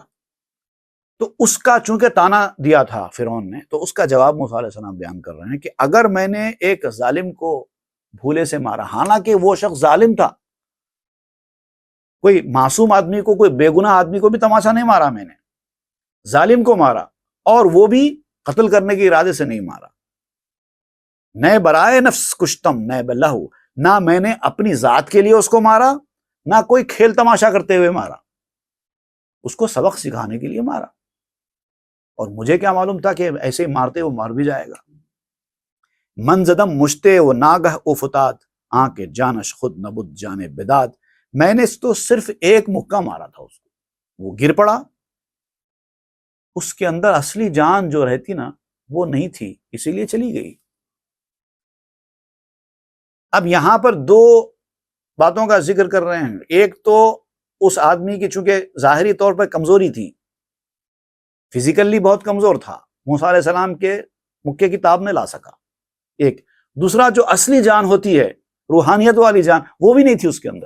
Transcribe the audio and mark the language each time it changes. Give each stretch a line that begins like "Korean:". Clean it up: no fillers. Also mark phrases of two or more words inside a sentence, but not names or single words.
Urdu: تو اس کا چونکہ تانا دیا تھا فرعون نے، تو اس کا جواب موسیٰ علیہ السلام بیان کر رہے ہیں کہ اگر میں نے ایک ظالم کو بھولے سے مارا، حالانکہ وہ شخص ظالم تھا، کوئی معصوم آدمی کو، کوئی بے گناہ آدمی کو بھی تماشا نہیں مارا، میں نے ظالم کو مارا، اور وہ بھی قتل کرنے کے ارادے سے نہیں مارا۔
Persian: نئے برائے نفس کشتم نئے بلہ،
Urdu: نہ میں نے اپنی ذات کے لیے اس کو مارا، نہ کوئی کھیل تماشا کرتے ہوئے مارا، اس کو سبق سکھانے کے لیے مارا، اور مجھے کیا معلوم تھا کہ ایسے ہی مارتے وہ مر بھی جائے گا۔
Persian: من زدم مشتے و ناگہ او فتاد، آنکھ جانش خود نبود جانے بداد،
Urdu: میں نے تو صرف ایک مکہ مارا تھا اس کو، وہ گر پڑا، اس کے اندر اصلی جان جو رہتی نا وہ نہیں تھی، اسی لیے چلی گئی۔ اب یہاں پر دو باتوں کا ذکر کر رہے ہیں، ایک تو اس آدمی کی چونکہ ظاہری طور پر کمزوری تھی، فزیکلی بہت کمزور تھا، موسیٰ علیہ السلام کے مکے کی تاب میں لا سکا، ایک دوسرا جو اصلی جان ہوتی ہے، روحانیت والی جان، وہ بھی نہیں تھی اس کے اندر۔